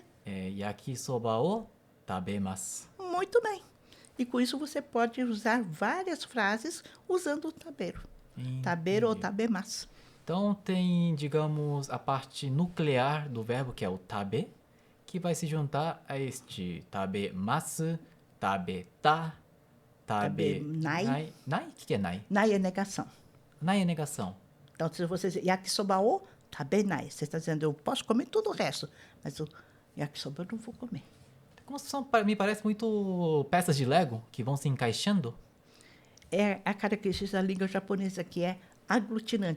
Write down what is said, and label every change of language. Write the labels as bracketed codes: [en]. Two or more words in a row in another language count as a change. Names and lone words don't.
[ja] Yakisoba o tabemasu. [pt] muito bem. E com isso você pode usar várias frases usando o tabeiro. Tabeiro ou Entendi. tabemasu. Então tem, digamos, a parte nuclear do verbo, que é o tabe, que vai se juntar a este [ja] tabemasu, tabeta, tabe... [pt] Tabenai. Nai? O que é nai? Nai é negação. Nai é negação. Então, se você dizer [ja] yakisoba o tabenai, [pt] você está dizendo, eu posso comer todo o resto, mas o yakisoba eu não vou comer. Como são, me parece muito peças de Lego que vão se encaixando. É a característica da língua japonesa, que é aglutinante.